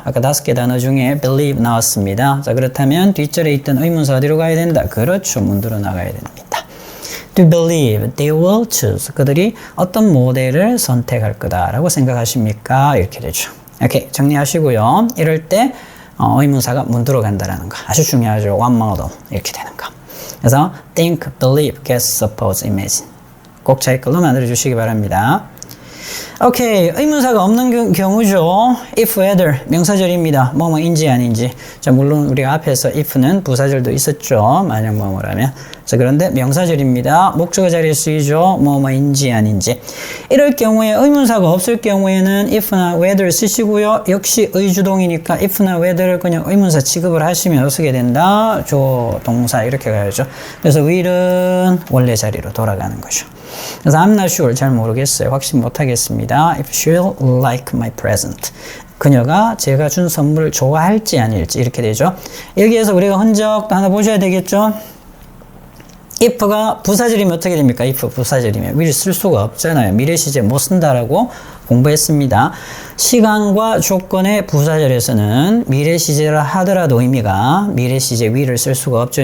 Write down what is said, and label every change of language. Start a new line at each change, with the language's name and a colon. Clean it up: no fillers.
Korean: 아까 5개 단어 중에 believe 나왔습니다. 자, 그렇다면 뒷절에 있던 의문사 어디로 가야 된다? 그렇죠. 문두로 나가야 됩니다.
English: To believe they will choose.
Korean: 그들이 어떤 모델을 선택할 거다라고 생각하십니까? 이렇게 되죠. 이렇게 정리하시고요. 이럴 때 의문사가 문두로 간다라는 거. 아주 중요하죠. one model. 이렇게 되는 거. 그래서 think, believe, guess, suppose, imagine. 꼭 자기 걸로 만들어 주시기 바랍니다. 오케이. 의문사가 없는 경우죠. if, whether 명사절입니다. 뭐뭐인지 아닌지. 자, 물론 우리가 앞에서 if는 부사절도 있었죠. 만약 뭐뭐라면. 자, 그런데 명사절입니다. 목적어 자리에 쓰이죠. 뭐뭐인지 아닌지. 이럴 경우에 의문사가 없을 경우에는 if나 whether 쓰시고요. 역시 의주동이니까 if나 whether를 그냥 의문사 취급을 하시면 어떻게 된다? 조 동사 이렇게 가야죠. 그래서 will은 원래 자리로 돌아가는 거죠.
English: 그래서 I'm not sure.
Korean: 잘 모르겠어요. 확신 못하겠습니다.
English: If she'll like my present.
Korean: 그녀가 제가 준 선물을 좋아할지 아닐지 이렇게 되죠. 여기에서 우리가 흔적도 하나 보셔야 되겠죠. if가 부사절이면 어떻게 됩니까? if 부사절이면 will 쓸 수가 없잖아요. 미래 시제 못 쓴다라고 공부했습니다. 시간과 조건의 부사절에서는 미래 시제라 하더라도 의미가 미래 시제 will을 쓸 수가 없죠.